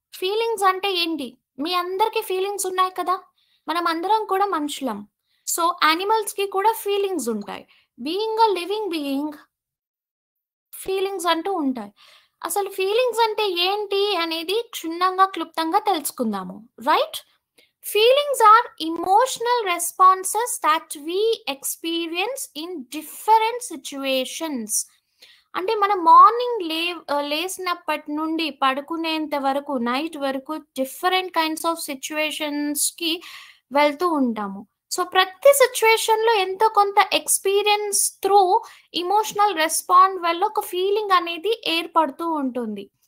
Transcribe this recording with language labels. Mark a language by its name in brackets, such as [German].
[Telugu] Feelings అంటే ఏంటి? మీ అందరికి ఫీలింగ్స్ ఉన్నాయి కదా. మనం అందరం కూడా మనుషులం. సో యానిమల్స్ కి కూడా ఫీలింగ్స్ ఉంటాయి. [English] being a living being feelings [Telugu] అంటూ ఉంటాయి. అసలు ఫీలింగ్స్ అంటే ఏంటి అనేది క్షుణ్ణంగా క్లుప్తంగా తెలుసుకుందాము, right? [English] Feelings are emotional responses that we experience in different situations. [Telugu] అంటే మనం మార్నింగ్ లేసినప్పటి నుండి పడుకునేంత వరకు, నైట్ వరకు డిఫరెంట్ కైండ్స్ ఆఫ్ సిచ్యువేషన్స్ కి వెళ్తూ ఉంటాము. సో ప్రతి సిచ్యువేషన్ లో ఎంతో కొంత ఎక్స్పీరియన్స్ త్రూ ఇమోషనల్ రెస్పాండ్ వల్ల ఒక ఫీలింగ్ అనేది ఏర్పడుతూ ఉంటుంది.